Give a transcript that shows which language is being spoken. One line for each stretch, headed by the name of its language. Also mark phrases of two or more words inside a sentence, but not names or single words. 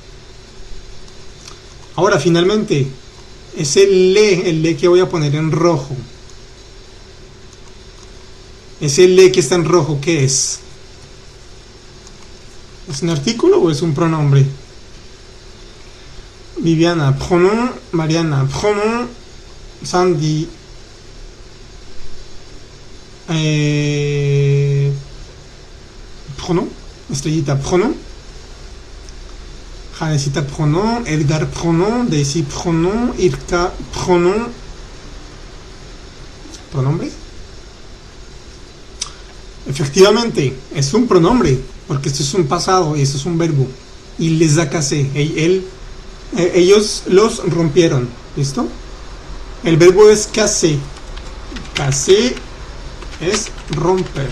Spanish: Ahora, finalmente, es el le que voy a poner en rojo. Ese le que está en rojo, ¿qué es? ¿Es un artículo o es un pronombre? Viviana, pronom. Mariana, pronom. Sandy, pronom. Estrellita, pronom. Janesita, pronom. Edgar, pronom. Daisy, pronom. Irka, pronom. ¿Pronombre? Efectivamente, es un pronombre, porque esto es un pasado y esto es un verbo. Y les da casé. Ellos los rompieron. ¿Listo? El verbo es casé. Casé es romper.